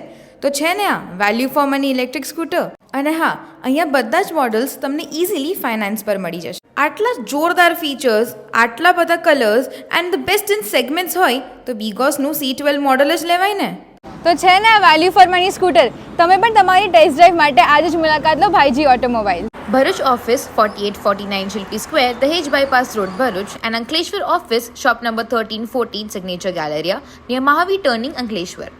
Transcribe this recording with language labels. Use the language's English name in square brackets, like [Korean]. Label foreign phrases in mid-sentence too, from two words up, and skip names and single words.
[Gujarati] તો છે ને આ [English] value for money electric scooter. [Gujarati] અને હા, અહીંયા બધા જ મોડલ્સ તમને [English] easily finance [Gujarati] પર મળી જશે. આટલા જોરદાર ફીચર્સ, આટલા બધા [English] colours and the best in segments [Gujarati] હોય તો બીગોસનું C12 મોડલ જ લેવાય ને. તો છે ને આ [English] value for money scooter. [Gujarati] તમે પણ તમારી [English] test drive [Gujarati] માટે આજે જ મુલાકાત લો ભાઈજી ઓટોમોબાઈલ. [English] Bharuch office 4849 Shilpi Square, Dahej Bypass Road, Bharuch, and Ankleshwar office shop number 1314 Signature Galleria near Mahavir Turning, Ankleshwar.